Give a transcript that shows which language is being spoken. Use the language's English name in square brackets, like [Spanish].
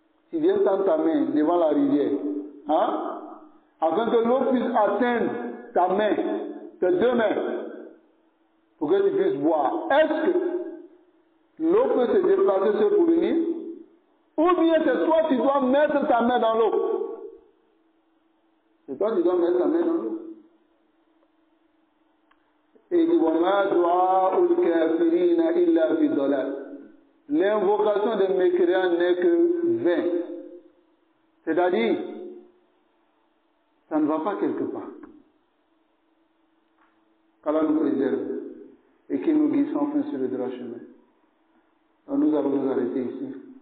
[French] Tu viens tendre ta main devant la rivière, hein? Afin que l'eau puisse atteindre ta main, tes deux mains, pour que tu puisses boire. Est-ce que l'eau peut se déplacer seule pour venir? Ou bien c'est toi qui dois mettre ta main dans l'eau? C'est toi qui dois mettre ta main dans l'eau. Et il dit [Arabic] وَمَا دُعَاءُ الْكَافِرِينَ إِلَّا فِي ضَلَالٍ. [French] L'invocation des mécréants n'est que vain. C'est-à-dire, ça ne va pas quelque part. Qu'Allah nous préserve et qu'il nous guide sans fin sur le droit chemin. Alors nous allons nous arrêter ici.